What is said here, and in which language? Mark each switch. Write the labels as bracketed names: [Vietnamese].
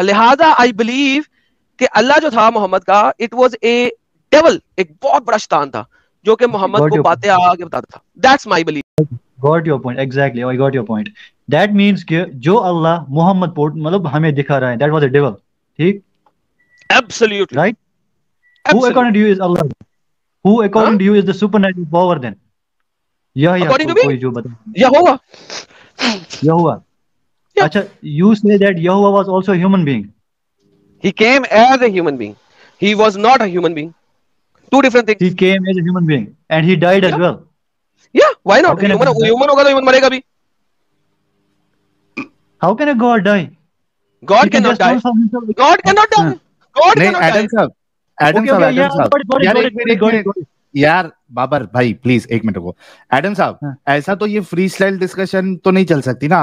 [Hindi] लिहाजा I believe कि अल्लाह जो था मोहम्मद का, [English] it was a devil, [Hindi] एक बहुत बड़ा शैतान था जो कि मोहम्मद को बातें आगे बताता था. [English] That's my believe. Got your point. Exactly, I got your point. That means [Hindi] कि जो अल्लाह मोहम्मद मतलब हमें दिखा रहा है, [English] That was a devil. [Hindi] ठीक? [English] Absolutely right. Who according to you is Allah? Who according to you is the supernatural power then? According to me? [Hindi] कोई जो बता. [English] Yahuwah. अच्छा, you say that Yahuwah was also a human being. He came as a human being. He was not a human being. Two different things. He came as a human being and he died as well. Yeah, why not? [Hindi] Human होगा तो human मरेगा भी. [English] How can a God die? God cannot die. God cannot die. God cannot die. [Hindi] Adam साहब यार, बाबर भाई please एक minute रुको. Adam साहब, ऐसा तो ये फ्री स्टाइल डिस्कशन तो नहीं चल सकती ना.